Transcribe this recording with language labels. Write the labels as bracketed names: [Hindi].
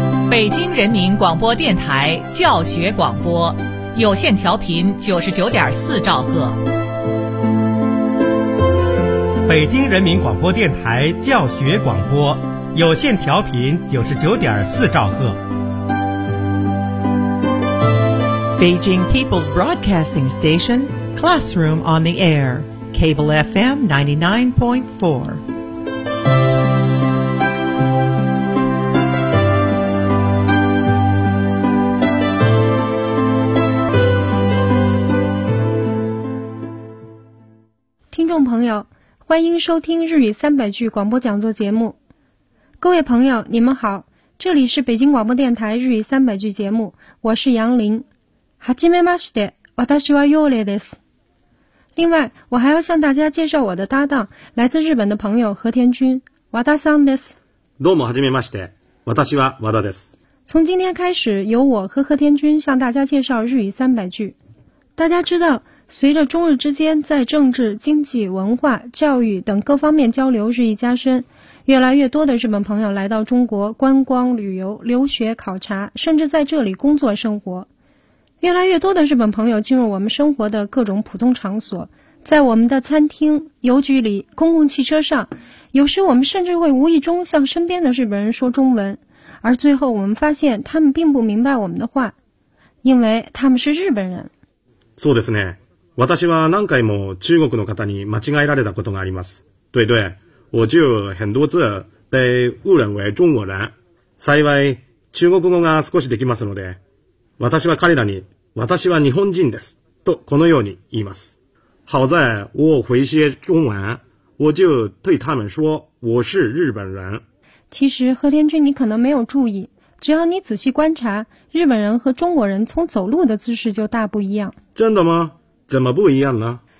[Chinese] 北京人民广播电台教学广播，有线调频99.4兆赫。北京人民广播电台教学广播，有线调频99.4兆赫。 [English] Beijing People's Broadcasting Station, Classroom on the Air, Cable FM 99.4. [Chinese] Listeners, 朋友，欢迎收听日语300句广播讲座节目。各位朋友，你们好，这里是北京广播电台日语300句节目，我是杨林。 [Japanese] はじめまして、私はヨーレです。 [Chinese] 另外，我还要向大家介绍我的搭档，来自日本的朋友和田君、 [Japanese] 和田さんです。どうもはじめまして、私は和田です。 [Chinese] 从今天开始，由我和和田君向大家介绍日语300句。大家知道，随着中日之间在政治、经济、文化、教育等各方面交流日益加深，越来越多的日本朋友来到中国观光、旅游、留学、考察，甚至在这里工作生活。越来越多的日本朋友进入我们生活的各种普通场所，在我们的餐厅、邮局里、公共汽车上，有时我们甚至会无意中向身边的日本人说中文，而最后我们发现他们并不明白我们的话，因为他们是日本人。 [Japanese] そうですね。私は何回も中国の方に間違えられたことがあります。 [Chinese] 对对，我就很多次被误认为中国人。 [Japanese] 幸い中国語が少しできますので、私は彼らに私は日本人ですとこのように言います。 [Chinese] 好在我会些中文，我就对他们说我是日本人。其实和田君，你可能没有注意，只要你仔细观察，日本人和中国人从走路的姿势就大不一样。真的吗？怎么不一样呢？